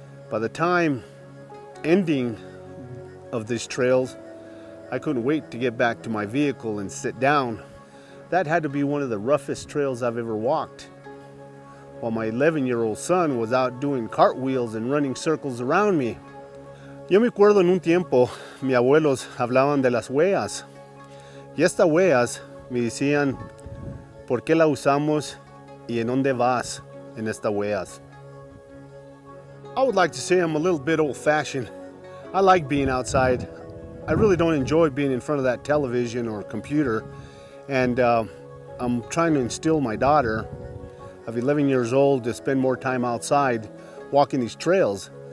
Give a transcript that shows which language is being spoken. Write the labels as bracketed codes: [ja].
[en] By the time ending of these trails, I couldn't wait to get back to my vehicle and sit down. That had to be one of the roughest trails I've ever walked. While my 11-year-old son was out doing cartwheels and running circles around me. [es] Yo me acuerdo en un tiempo, mis abuelos hablaban de las huellas. Y estas huellas me decían, ¿por qué la usamos y en dónde vas en estas huellas? [en] I would like to say I'm a little bit old-fashioned. I like being outside. I really don't enjoy being in front of that television or computer. And I'm trying to instill my daughter of 11 years old to spend more time outside walking these trails.